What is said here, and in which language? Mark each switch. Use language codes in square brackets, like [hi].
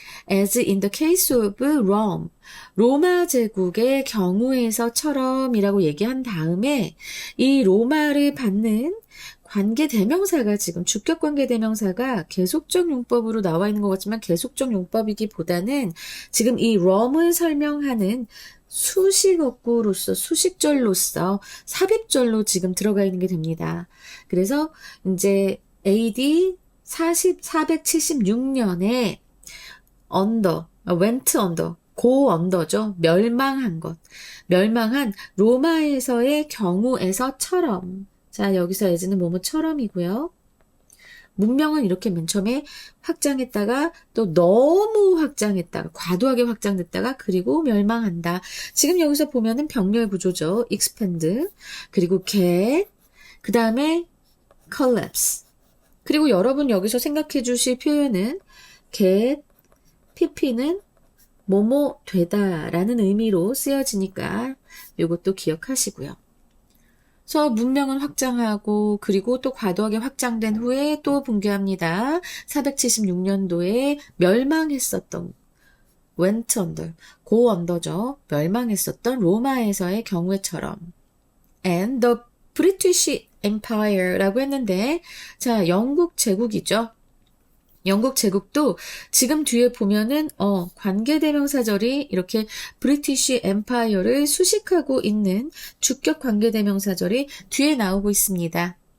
[en] As in the case of Rome, [ko] 로마 제국의 경우에서처럼이라고 얘기한 다음에 이 로마를 받는 관계 대명사가 지금 주격 관계 대명사가 계속적 용법으로 나와 있는 것 같지만 계속적 용법이기보다는 지금 이 Rome을 설명하는 수식어구로서 수식절로서 삽입절로 지금 들어가 있는 게 됩니다. 그래서 이제 AD 476년에 went under, go under죠. 멸망한 로마에서의 경우에서처럼. 자, 여기서 as는 뭐뭐처럼이고요. 문명은 이렇게 맨 처음에 확장했다가 또 너무 확장했다가 과도하게 확장됐다가 그리고 멸망한다. 지금 여기서 보면은 병렬 구조죠. expand 그리고 get 그 다음에 collapse 그리고 여러분 여기서 생각해 주실 표현은 get pp는 뭐뭐 되다라는 의미로 쓰여지니까 이것도 기억하시고요. 그래서 문명은 확장하고 그리고 또 과도하게 확장된 후에 또 붕괴합니다. 476년도에 멸망했었던 went under, go under죠. 멸망했었던 로마에서의 경우처럼. [en] And the British [ko] Empire라고 했는데, 자, 영국 제국이죠. 영국 제국도 지금 뒤에 보면은 관계대명사절이 이렇게 브리티시 엠파이어를 수식하고 있는 주격 관계대명사절이 뒤에 나오고 있습니다.